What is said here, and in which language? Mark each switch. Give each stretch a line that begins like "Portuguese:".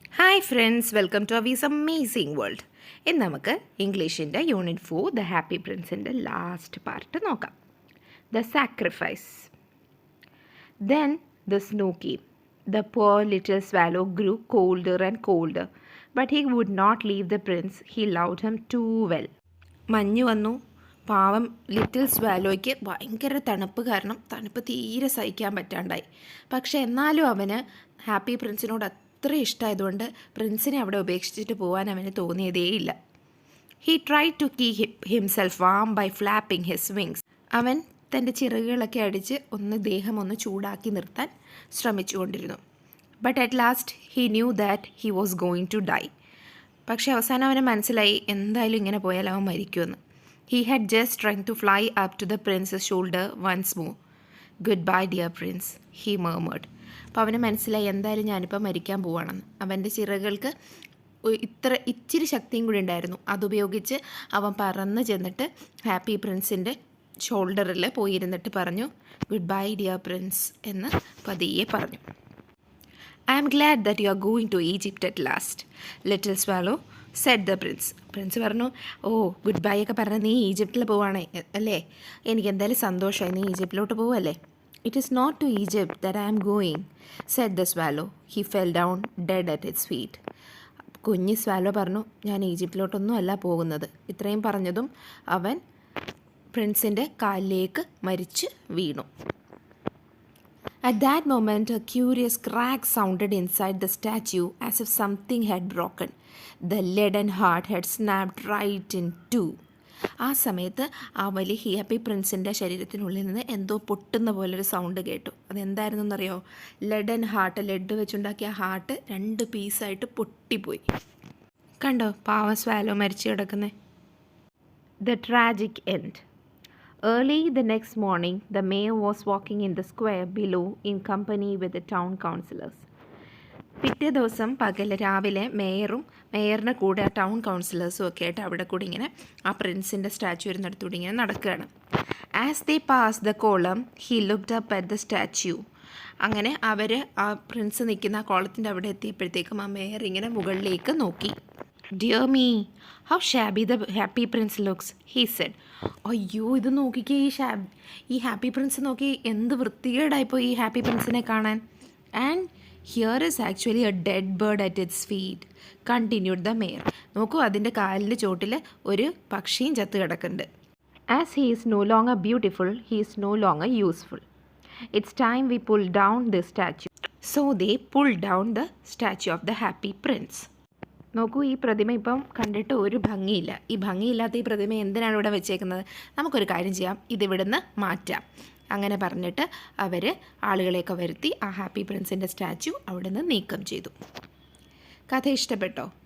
Malayalam: Hi friends,
English: Welcome to Avi's amazing world.
Malayalam: ഇന്ന് നമുക്ക് ഇംഗ്ലീഷിൻ്റെ unit 4 the happy പ്രിൻസിൻ്റെ last part നോക്കാം.
English: The sacrifice. Then the snow came. ദ poor little swallow grew colder and colder, but he would not leave the prince. He loved him too well.
Malayalam: മഞ്ഞ് വന്നു. പാവം little സ്വാലോയ്ക്ക് ഭയങ്കര തണുപ്പ് കാരണം തണുപ്പ് തീരെ സഹിക്കാൻ പറ്റാണ്ടായി. പക്ഷെ എന്നാലും അവന് ഹാപ്പി പ്രിൻസിനോട് അത്ര ഇഷ്ടമായതുകൊണ്ട് പ്രിൻസിനെ അവിടെ ഉപേക്ഷിച്ചിട്ട് പോകാൻ അവന് തോന്നിയതേയില്ല.
English: He try to keep himself warm by flapping his wings.
Malayalam: അവൻ തൻ്റെ ചിറകുകളൊക്കെ അടിച്ച് ദേഹം ഒന്ന് ചൂടാക്കി നിർത്താൻ ശ്രമിച്ചുകൊണ്ടിരുന്നു.
English: But at last he knew that he was going to die.
Malayalam: പക്ഷെ അവസാനം അവന് മനസ്സിലായി എന്തായാലും ഇങ്ങനെ പോയാൽ അവൻ മരിക്കുമെന്ന്.
English: He had just tried to fly up to the prince's shoulder once more. "Goodbye, dear prince," he murmured.
Malayalam: അപ്പോൾ അവന് മനസ്സിലായി എന്തായാലും ഞാനിപ്പോൾ മരിക്കാൻ പോവാണെന്ന്. അവൻ്റെ ചിറകുകൾക്ക് ഇച്ചിരി ശക്തിയും കൂടി ഉണ്ടായിരുന്നു. അതുപയോഗിച്ച് അവൻ പറന്ന് ചെന്നിട്ട് ഹാപ്പി പ്രിൻസിൻ്റെ ഷോൾഡറിൽ പോയിരുന്നിട്ട് പറഞ്ഞു,
English: "good bye dear prince"
Malayalam: എന്ന് പതിയെ പറഞ്ഞു.
English: "I am glad that you are going to Egypt at last, little swallow," said the prince.
Malayalam: Prince പറഞ്ഞു, "ഓ ഗുഡ് ബൈ ഒക്കെ പറഞ്ഞ് നീ ഈജിപ്തിൽ പോവാണേ അല്ലേ? എനിക്ക് എന്തായാലും സന്തോഷമായി, നീ ഈജിപ്തിലോട്ട് പോവല്ലേ?"
English: "It is not to Egypt that I am going," said the swallow. He fell down dead at its feet.
Malayalam: കുഞ്ഞി സ്വാലോ പറഞ്ഞു, "ഞാൻ ഈജിപ്തിലോട്ടൊന്നും അല്ല പോകുന്നത്." ഇത്രയും പറഞ്ഞതും അവൻ പ്രിൻസിൻ്റെ കാലിലേക്ക് മരിച്ച് വീണു.
English: At that moment, a curious crack sounded inside the statue as if something had broken. The leaden heart had snapped right in two.
Malayalam: ആ സമയത്ത് ആ വലിയ ഹാപ്പി പ്രിൻസിൻ്റെ ശരീരത്തിനുള്ളിൽ നിന്ന് എന്തോ പൊട്ടുന്ന പോലൊരു സൗണ്ട് കേട്ടു. അതെന്തായിരുന്നു എന്നറിയോ? ലെഡൻ ഹാർട്ട്, ലെഡ് വെച്ചുണ്ടാക്കിയ ഹാർട്ട് 2 പീസായിട്ട് പൊട്ടിപ്പോയി. കണ്ടോ പാവം സ്വാലോ മരിച്ചു കിടക്കുന്നത്.
English: The tragic end. Early the next morning, the mayor was walking in the square below in company with the town councillors.
Malayalam: പിറ്റേ ദിവസം രാവിലെ മേയറിൻ്റെ കൂടെ ടൗൺ കൗൺസിലേഴ്സും ഒക്കെ ആയിട്ട് അവിടെ കൂടി ഇങ്ങനെ ആ പ്രിൻസിൻ്റെ സ്റ്റാച്ചു വരുന്നിടത്തൂടെ ഇങ്ങനെ നടക്കുകയാണ്.
English: As they pass the column he looked up at the statue.
Malayalam: അങ്ങനെ അവർ ആ പ്രിൻസ് നിൽക്കുന്ന ആ കോളത്തിൻ്റെ അവിടെ എത്തിയപ്പോഴത്തേക്കും ആ മേയർ ഇങ്ങനെ മുകളിലേക്ക് നോക്കി.
English: "Dear me, how shabby the happy prince looks," he said.
Malayalam: അയ്യോ, ഇത് നോക്കിക്കേ, ഈ ഹാപ്പി പ്രിൻസ് നോക്കി, എന്ത് വൃത്തികേടായിപ്പോയി ഈ ഹാപ്പി പ്രിൻസിനെ കാണാൻ.
English: "And here is actually a dead bird at its feet," continued the mayor.
Malayalam: നോക്കൂ, അതിൻ്റെ കാലിൻ്റെ ചോട്ടിൽ ഒരു പക്ഷിയും ചത്ത് കിടക്കുന്നുണ്ട്.
English: "As he is no longer beautiful, he is no longer useful. It's time we pull down this statue." So they pulled down the statue of the happy prince.
Malayalam: നോക്കൂ, ഈ പ്രതിമ ഇപ്പം കണ്ടിട്ട് ഒരു ഭംഗിയില്ല. ഈ ഭംഗിയില്ലാത്ത ഈ പ്രതിമ എന്തിനാണ് ഇവിടെ വെച്ചേക്കുന്നത്? നമുക്കൊരു കാര്യം ചെയ്യാം, ഇതിവിടുന്ന് മാറ്റാം. അങ്ങനെ പറഞ്ഞിട്ട് അവർ ആളുകളെയൊക്കെ വരുത്തി ആ ഹാപ്പി പ്രിൻസിൻ്റെ സ്റ്റാച്ചു അവിടെ നിന്ന് നീക്കം ചെയ്തു. കഥ ഇഷ്ടപ്പെട്ടോ?